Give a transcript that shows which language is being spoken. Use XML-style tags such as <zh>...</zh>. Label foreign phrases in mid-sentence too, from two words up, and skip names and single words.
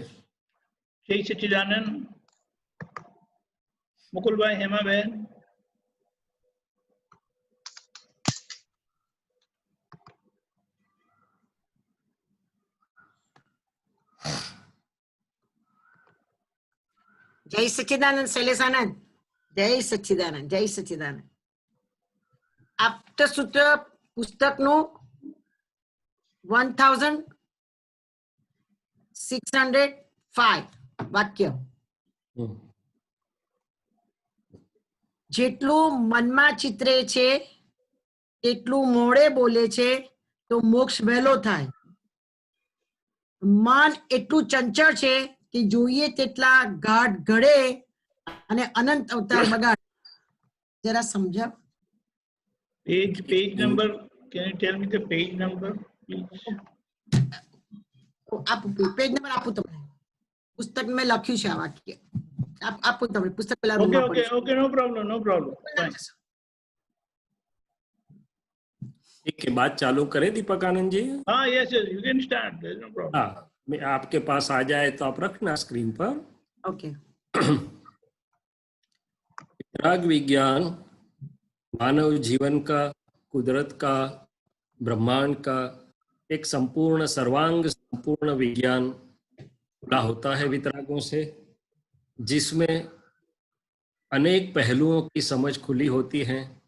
<hi>जय सच्चिदानंद। मुकुल भाई, हेमा बहन। जय सच्चिदानंद शैलेशानंद। जय सच्चिदानंद, जय सच्चिदानंद।</hi> <gu>આપતસૂત્ર પુસ્તકનું 1605 વાક્ય. જેટલું મનમાં ચિતરે છે તેટલું મોડે બોલે છે તો મોક્ષ વહેલો થાય. મન એટલું ચંચળ છે કે જોઈએ તેટલા ગાઢ ઘડે અને અનંત અવતાર બગાડે. જરા સમજાવ.</gu> <en>Page number. Can you tell me the page number, please?</en> <gu>આપું</gu> <en>page number</en> <gu>આપું તમને. પુસ્તક મેં લખ્યું છે આ વાક્ય. આપું તમને પુસ્તક પેલા</gu> <en>Okay,</en> <gu>રૂમમાં</gu> <en>okay,</en> <gu>પડશે.</gu> <en>okay, no problem, no problem. Fine.</en> <hi>एक के बाद चालू करें दीपक आनंद जी। हाँ,</hi> <en>yes, yes, you can start. There's no problem.</en> <hi>हाँ, मैं आपके पास आ जाए तो आप रखना स्क्रीन पर।</hi> <gu>ઓકે.</gu> <hi>वितराग विज्ञान मानव जीवन का, कुदरत का, ब्रह्मांड का एक संपूर्ण सर्वांग संपूर्ण विज्ञान खुला होता है वितरागों से, जिसमें अनेक पहलुओं की समझ खुली होती है।</hi>